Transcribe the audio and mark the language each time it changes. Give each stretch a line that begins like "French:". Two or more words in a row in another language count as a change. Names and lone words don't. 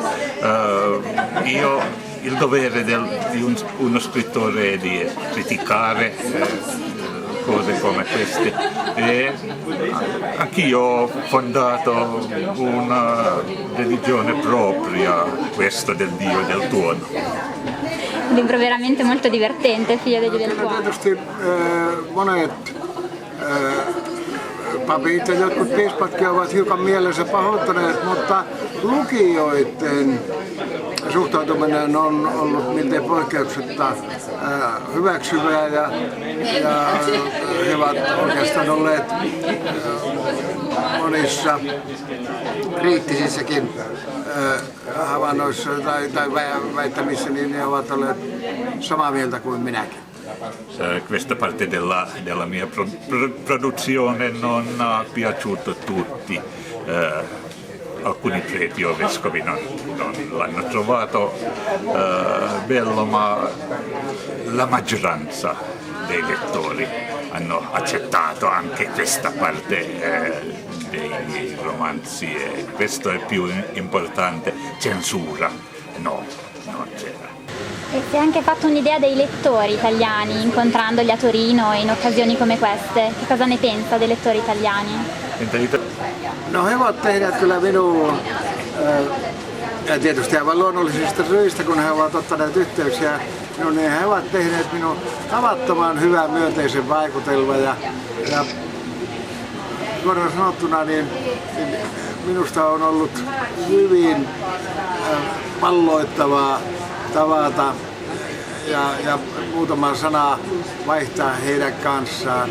Italian: Io il dovere di uno scrittore è di criticare cose come queste e anch'io ho fondato una religione propria, questo del Dio del tuono. Un libro veramente molto divertente, Figlio degli del tuono.
Finnish: Tietysti monet papit ja jotkut piispatkin ovat hiukan mielensä pahoittaneet, mutta lukijoiden suhtautuminen on ollut miltei poikkeuksetta hyväksyvää ja he ovat oikeastaan olleet monissa kriittisissäkin havainnoissa tai väittämissä, niin ne ovat olleet samaa mieltä kuin minäkin.
Italian: Questa parte della mia produzione non ha piaciuto tutti. Alcuni preti o vescovi non l'hanno trovato bello, ma la maggioranza dei lettori hanno accettato anche questa parte dei miei romanzi e questo è più importante. Censura, no, non c'era. E si è anche fatto un'idea dei lettori italiani, incontrandoli a Torino in occasioni come queste. Che cosa ne pensa dei lettori italiani?
Finnish: No he ovat tehneet kyllä minuun, ja tietysti aivan luonnollisista syistä, kun he ovat ottaneet yhteyksiä, niin he ovat tehneet minun tavattoman hyvän myönteisen vaikutelman ja suoraan sanottuna niin minusta on ollut hyvin valloittavaa tavata ja muutama sana vaihtaa heidän kanssaan.